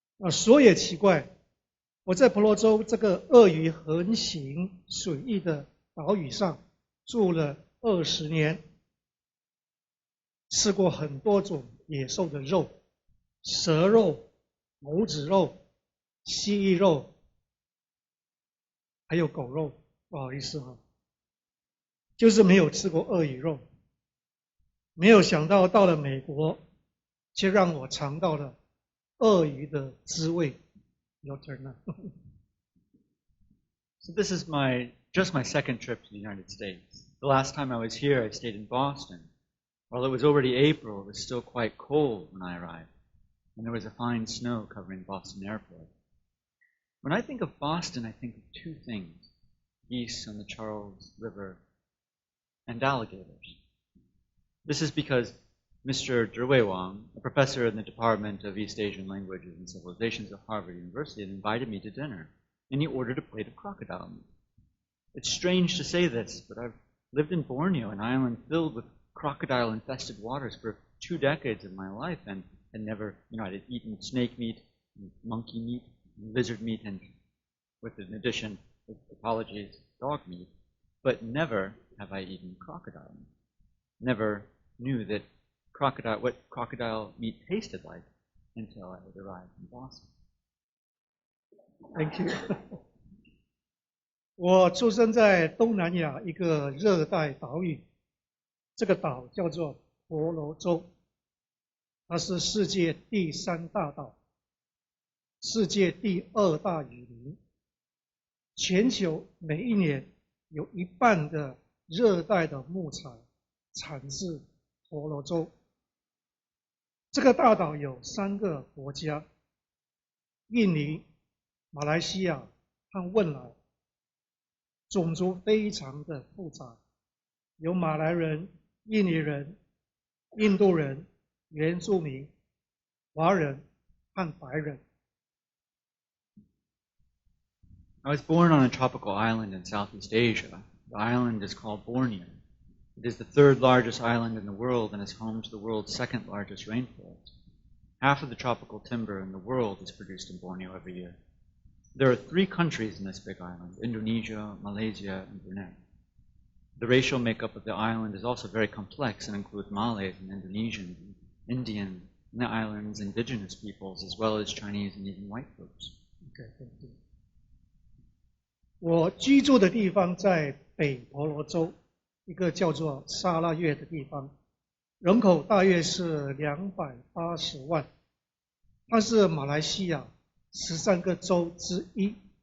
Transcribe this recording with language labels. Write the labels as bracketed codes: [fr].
[zh] 说也奇怪，我在婆罗洲这个鳄鱼横行水域的岛屿上住了20年，吃过很多种野兽的肉，蛇肉、猴子肉、蜥蜴肉，还有狗肉，不好意思哈，就是没有吃过鳄鱼肉。没有想到到了美国，却让我尝到了鳄鱼的滋味。 [en] Your turn now. So this is just my second trip to the United States. The last time I was here, I stayed in Boston. While it was already April, it was still quite cold when I arrived, and there was a fine snow covering Boston Airport. When I think of Boston, I think of two things: geese on the Charles River and alligators. This is because Mr. Zhiwei Wang, a professor in the Department of East Asian Languages and Civilizations at Harvard University, had invited me to dinner, and he ordered a plate of crocodile meat. It's strange to say this, but I've lived in Borneo, an island filled with crocodile-infested waters, for 2 decades of my life, and never, I'd eaten snake meat, monkey meat, lizard meat, and with an addition, with apologies, dog meat, but never have I eaten crocodile meat. Never knew what crocodile meat tasted like until I had arrived in Boston. Thank you. [zh] 我出生在东南亚一个热带岛屿，这个岛叫做婆罗洲，它是世界第3大岛，世界第2大雨林，全球每一年有1半的热带的木材产自婆罗洲。这个大岛有3个国家：印尼、马来西亚和汶莱。种族非常的复杂，有马来人、印尼人、印度人、原住民、华人和白人。 [en] I was born on a tropical island in Southeast Asia. The island is called Borneo. It is the 3rd largest island in the world and is home to the world's 2nd largest rainforest. Half of the tropical timber in the world is produced in Borneo every year. There are 3 countries in this big island: Indonesia, Malaysia, and Brunei. The racial makeup of the island is also very complex and includes Malays and Indonesians, and Indians, and the island's indigenous peoples, as well as Chinese and even white folks. Okay, thank you. [zh] 我居住的地方在北婆罗洲，一个叫做沙拉越的地方，人口大约是280万，它是马来西亚13个州之一。